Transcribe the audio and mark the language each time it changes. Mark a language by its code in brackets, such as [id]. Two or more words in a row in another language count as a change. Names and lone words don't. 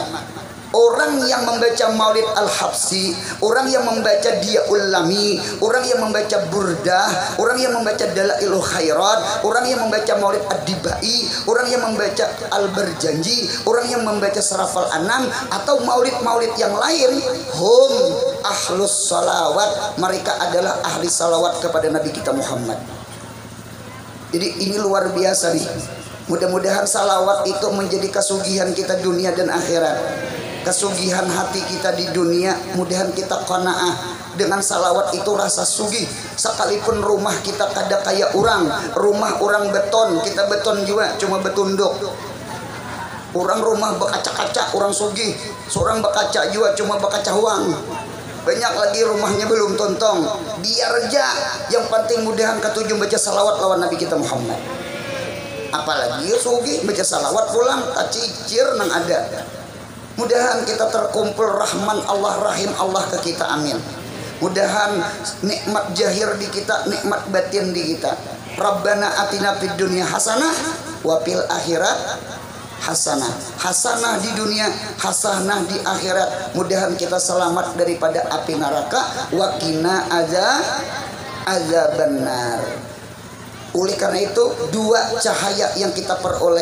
[id] Orang yang membaca Maulid Al-Habsi, orang yang membaca Diyaul Lami, orang yang membaca Burdah, orang yang membaca Dalailul Khairat, orang yang membaca Maulid Ad-Dibai, orang yang membaca Al-Berjanji, orang yang membaca Sarafal Anam, atau maulid-maulid yang lain, [ar] هم أهل الصلوات, [id] mereka adalah ahli salawat kepada Nabi kita Muhammad. Jadi ini luar biasa nih. Mudah-mudahan salawat itu menjadi kesugihan kita dunia dan akhirat. Kesugihan hati kita di dunia, mudahan kita qanaah dengan salawat itu rasa sugih. [bjn] Sekalipun rumah kita kada kayak rumah orang beton, kita beton juga cuma betunduk. Orang rumah berkaca-kaca, orang sugih. Seorang berkaca juga cuma berkaca uang. Banyak lagi rumahnya belum tontong. Biar aja, yang penting mudahan ketujuh baca salawat lawan Nabi kita Muhammad. Apalagi sugih baca salawat pulang kacicir nang ada. [id] Mudahan kita terkumpul rahman Allah, rahim Allah ke kita, amin. Mudahan nikmat jahir di kita, nikmat batin di kita. [ar] ربنا آتنا في الدنيا حسنة وفي الآخرة حسنة. [id] Hasanah di dunia, hasanah di akhirat. Mudahan kita selamat daripada api neraka, [ar] وقنا عذاب النار. [id] Oleh karena itu dua cahaya yang kita peroleh.